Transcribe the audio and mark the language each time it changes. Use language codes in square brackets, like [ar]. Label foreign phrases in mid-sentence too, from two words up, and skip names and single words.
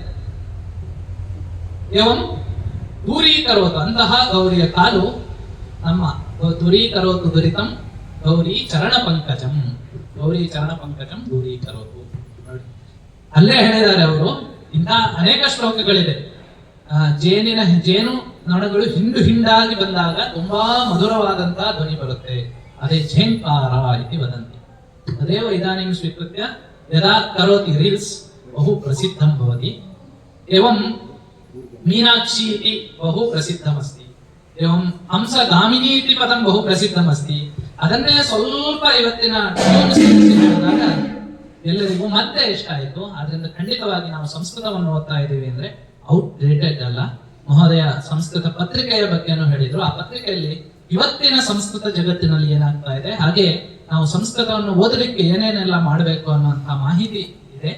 [sa] एवं दूरीकरोतु, [kn] ಅಂತಹ ಗೌರಿಯ ಕಾಲು ನಮ್ಮ [sa] दूरीकरोतु दुरितं गौरी चरण पङ्कजम्. गौरी चरण पङ्कजं दूरीकरोतु. [kn] ಅಲ್ಲೇ ಹೇಳಿದ್ದಾರೆ ಅವರು. ಇಂಥ ಅನೇಕ ಶ್ಲೋಕಗಳಿದೆ. ಜೇನು ನೊಣಗಳು ಹಿಂಡು ಹಿಂಡಾಗಿ ಬಂದಾಗ ತುಂಬಾ ಮಧುರವಾದಂತಹ ಧ್ವನಿ ಬರುತ್ತೆ, ಅದೇ [sa] झेङ्कार इति वदन्ति. तदेव इदानीं स्वीकृत्य यदा करोति ರೀಲ್ಸ್ बहु प्रसिद्धं भवति. एवं मीनाक्षी इति बहु प्रसिद्धमस्ति. एवं हंसगामिनी इति पदं बहु प्रसिद्धमस्ति. [kn] ಅದನ್ನೇ ಸ್ವಲ್ಪ ಇವತ್ತಿನ ಹೇಳಿದಾಗ ಎಲ್ಲರಿಗೂ ಮತ್ತೆ ಇಷ್ಟ ಆಯಿತು. ಆದ್ರಿಂದ ಖಂಡಿತವಾಗಿ ನಾವು ಸಂಸ್ಕೃತವನ್ನು ಓದ್ತಾ ಇದ್ದೀವಿ ಅಂದ್ರೆ ಔಟ್ಡೇಟೆಡ್ ಅಲ್ಲ. ಮಹೋದಯ ಸಂಸ್ಕೃತ ಪತ್ರಿಕೆಯ ಬಗ್ಗೆನೂ ಹೇಳಿದ್ರು. ಆ ಪತ್ರಿಕೆಯಲ್ಲಿ ಇವತ್ತಿನ ಸಂಸ್ಕೃತ ಜಗತ್ತಿನಲ್ಲಿ ಏನಾಗ್ತಾ ಇದೆ, ಹಾಗೆ ನಾವು ಸಂಸ್ಕೃತವನ್ನು ಓದಲಿಕ್ಕೆ ಏನೇನೆಲ್ಲ ಮಾಡಬೇಕು ಅನ್ನುವಂತಹ ಮಾಹಿತಿ ಇದೆ.